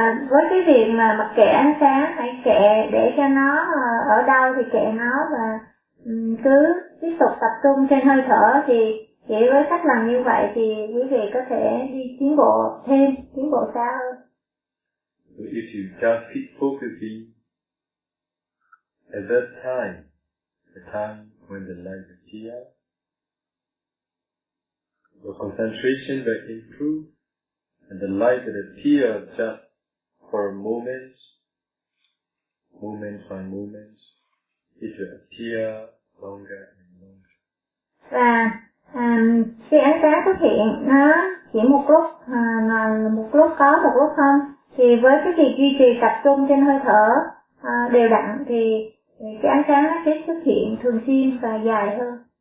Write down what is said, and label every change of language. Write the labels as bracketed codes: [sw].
[vi] Với cái việc mà mặc kệ ánh sáng, hãy kệ để cho nó ở đâu thì kệ nó và cứ tiếp tục tập trung trên hơi thở thì chỉ với cách làm như vậy thì quý vị có thể đi tiến bộ thêm, tiến bộ xa hơn. [en] So if you just keep focusing at that time, the time when the light appears, your concentration will improve, and the light that appears just for a moment, moment by moment, it will appear longer and longer. [vi] Và khi ánh sáng xuất hiện, nó chỉ một lúc có, một lúc không. Thì với cái việc duy trì tập trung trên hơi thở đều đặn, thì cái ánh sáng nó sẽ xuất hiện thường xuyên và dài hơn.